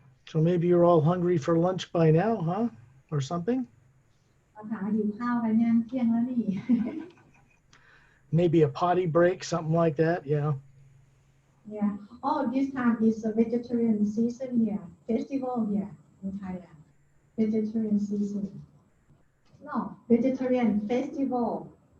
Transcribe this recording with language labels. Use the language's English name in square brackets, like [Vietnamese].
[English] So maybe you're all hungry for lunch by now, huh? Or something? [Thai] เราถามหิวข้าวกันยังเที่ยงแล้วนี่ [English] Maybe a potty break, something like that. Yeah. Yeah. Oh, this time is a vegetarian season here, festival here in Thailand. Vegetarian season. No, vegetarian festival.